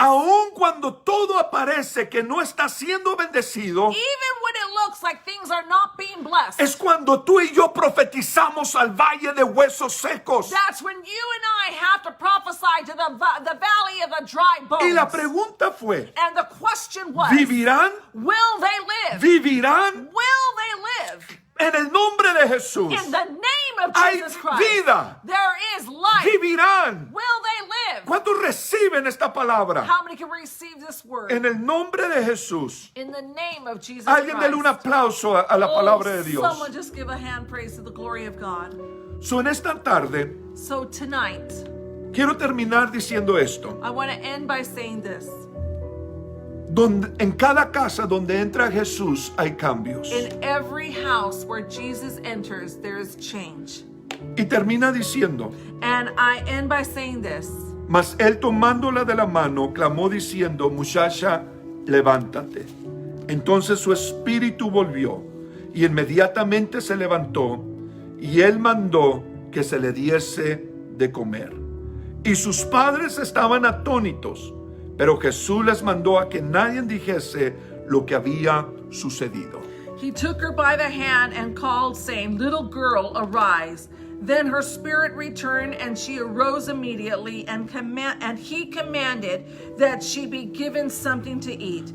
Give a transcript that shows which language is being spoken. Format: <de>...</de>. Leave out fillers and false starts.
<es>Aun cuando todo aparece que no está siendo bendecido,</es> <en>Even when it looks like things are not being blessed,</en> <es>es cuando tú y yo profetizamos al valle de huesos secos.</es> <en>that's when you and I have to prophesy to the valley of the dry bones.</en> <es>Y la pregunta fue,</es> <en>And the question was,</en> <es>¿vivirán?</es> <en>will they live?</en> <es>¿Vivirán?</es> <en>Will they live?</en> <es>En el nombre de Jesús.</es> <en>In the name of</en> <es>Hay</es> <en>Jesus Christ,</en> <es>vida.</es> <en>there is life.</en> <es>¿Vivirán?</es> <en>Will they live?</en> <es>¿Cuántos reciben esta palabra?</es> <en>How many can receive this word?</en> <es>En el nombre de Jesús.</es> <en>In the name of Jesus</en> <es>Alguien dele un</es> <en>Christ.</en> <es>aplauso a la</es> <en>Oh,</en> <es>palabra de Dios.</es> <en>someone just give a hand praise to the glory of God.</en> <es>So, en esta tarde</es> <en>So tonight,</en> <es>quiero terminar diciendo esto.</es> <en>I want to end by saying this.</en> <es>En cada casa donde entra Jesús hay cambios.</es> <en>In every house where Jesus enters, there is change.</en> <es>Y termina diciendo,</es> <en>And I end by saying this.</en> <es>mas él tomándola de la mano, clamó diciendo, muchacha, levántate. Entonces su espíritu volvió y inmediatamente se levantó y él mandó que se le diese de comer. Y sus padres estaban atónitos, pero Jesús les mandó a que nadie dijese lo que había sucedido.</es> <en>He took her by the hand and called, saying, "Little girl, arise." Then her spirit returned, and she arose immediately, and he commanded that she be given something to eat.</en>